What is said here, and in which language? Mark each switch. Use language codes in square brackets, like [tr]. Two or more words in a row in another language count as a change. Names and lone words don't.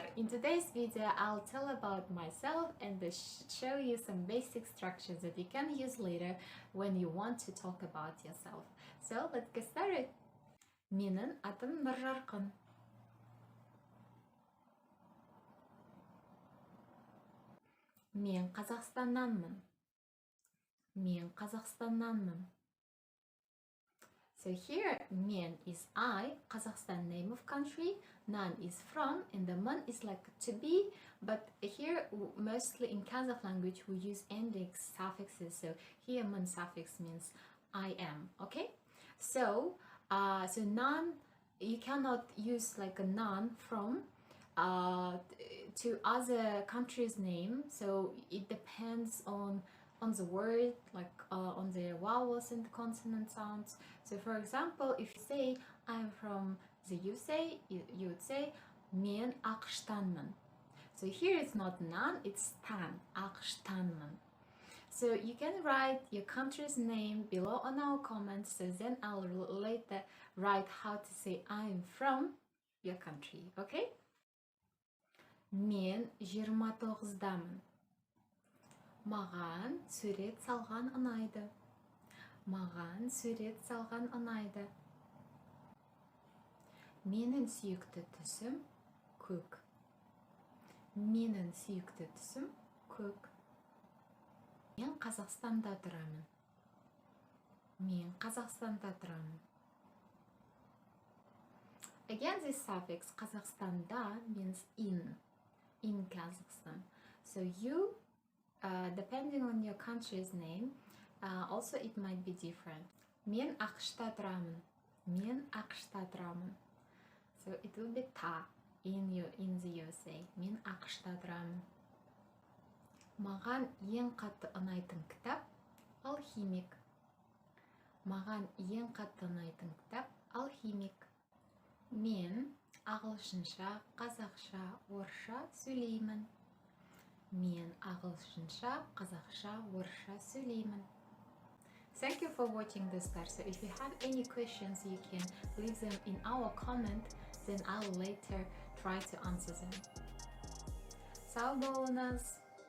[en] today's video, I'll tell about myself and show you some basic structures that you can use later when you want to talk about yourself. So let's get started. [kk] Менің атым Нұржарқын. Мен Қазақстаннанмын. Мен Қазақстаннанмын. [en] So here, мен is I, Kazakhstan name of country, nan is from, and the man is like to be, but here mostly in Kazakh language we use index suffixes, so here man suffix means I am, okay? So, nan, you cannot use like a nan from to other country's name, so it depends on the word, like on the vowels and the consonant sounds. So for example, if you say I'm from the USA, you would say [kk] мен ақштанмын. [en] So here it's not nan, it's tan, ақштанмын. So you can write your country's name below on our comments, so then I'll later write how to say I'm from your country, okay? [kk] Мен 29-дамын. Маған сурет салған ұнайды. Маған сурет салған ұнайды. Менің сүйікті түсім көк. Менің сүйікті түсім көк. Мен Қазақстанда тұрамын. Мен Қазақстанда тұрамын. [en] Again, this suffix Kazakhstanda means in Kazakhstan. So you depending on your country's name, also it might be different. [kk] Мен ақшта тұрамын. Мен ақшта тұрамын. [en] So it will be ta in the USA. [kk] Мен ақшта тұрамын. Маған ең қатты ұнайтын кітап алхимик. Маған ең қатты ұнайтын кітап алхимик. Мен ағылшынша, қазақша, орысша сөйлеймін. Мен ағылшынша, қазақша, орысша сөйлеймін. [en] Thank you for watching this part. So if you have any questions, you can leave them in our comment, then I'll later try to answer them. [az] Sağ olunuz.